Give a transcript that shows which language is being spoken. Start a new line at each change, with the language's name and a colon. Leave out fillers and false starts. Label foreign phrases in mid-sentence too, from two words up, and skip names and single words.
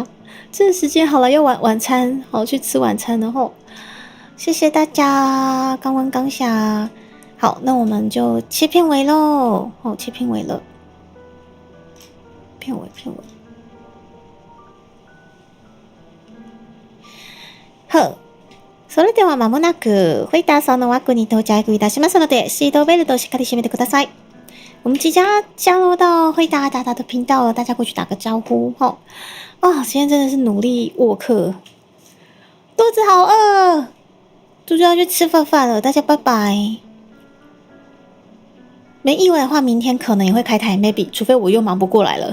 Chinese: 这个时间好了，要晚餐，好去吃晚餐，然后谢谢大家，刚温刚霞。好，那我们就切片尾咯。切片尾了，片尾。好。
Japanese: それでは間もなくフェイターさんの枠に到着いたしますので、シートベルトしっかり締めてください。
Chinese: 我们即将降落到惠达达达的频道了，大家过去打个招呼今天真的是努力沃克，肚子好饿，猪猪要去吃饭了，大家拜拜。没意外的话，明天可能也会开台 ，maybe， 除非我又忙不过来了。